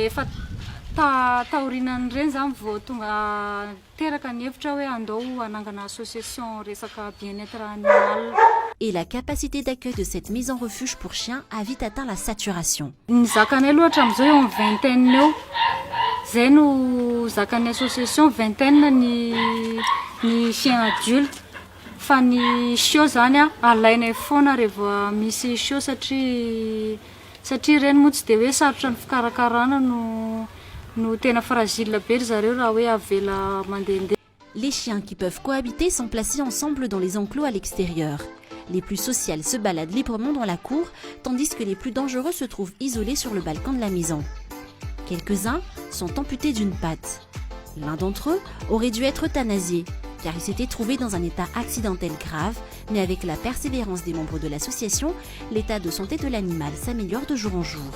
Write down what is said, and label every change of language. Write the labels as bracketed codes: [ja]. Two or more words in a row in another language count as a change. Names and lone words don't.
[mg] efa taorianan'ireny zany vao tonga teraka ny hevitra hoe andao hanangana association resaka [fr] bien-être animal. Et la capacité d'accueil de cette maison refuge pour chiens a vite atteint la saturation. [mg] Ny zakanay aloha hatramin'izao eo amin'ny vingtaine eo. Zay no zakan'ny association vingtaine ny [fr] chien adulte. [mg] Fa ny chiot zany alainay foana rehefa misy chiot satria reny moa tsy dia hoe sarotra ny fikarakarana no tena fragile be ry zareo raha hoe avela mandehandeha. [fr] Les chiens qui peuvent cohabiter sont placés ensemble dans les enclos à l'extérieur. Les plus sociales se baladent librement dans la cour, tandis que les plus dangereux se trouvent isolés sur le balcon de la maison. Quelques-uns sont amputés d'une patte. L'un d'entre eux aurait dû être euthanasié, car il s'était trouvé dans un état accidentel grave, mais avec la persévérance des membres de l'association, l'état de santé de l'animal s'améliore de jour en jour.